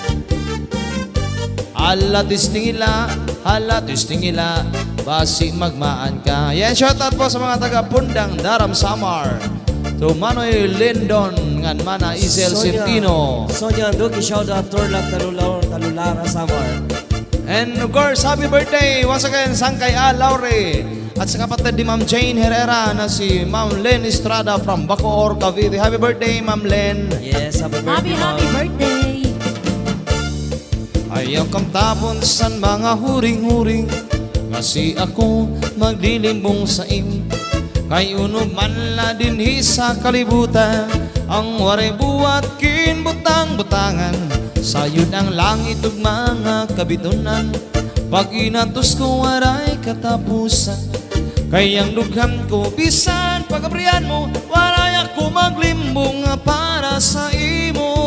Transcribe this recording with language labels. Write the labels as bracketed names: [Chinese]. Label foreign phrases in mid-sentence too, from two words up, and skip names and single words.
[Waray] Hala tistingila, basi magmaan ka. [Filipino] Yan, shoutout po sa mga taga Pundang, Daram, Samar. To Manoy Lindon, ngan mana Isel Sintino. Sonya Anduki, shoutout Torlap Talulara Samar. [English] And of course, happy birthday once again, Sangkaya Laure. [Filipino] At sa kapatid ni Ma'am Jane Herrera na si Ma'am Len Estrada from Bacoor, Cavite. [English] Happy birthday, Ma'am Len. Yes, happy birthday, Ma'am. Happy birthday. [Waray] Ayaw kang tapon san mga huring-huring, kasi ako maglilimbong sa im. Kay uno man la dinhi sa kalibutan, ang waray buwat kinbutang-butangan. Sayod ang langit ug mga kabitunan, pag inatos ko waray katapusan. Kayang dughan ko bisan pagabrihan mo, waray ako maglimbong para sa imo.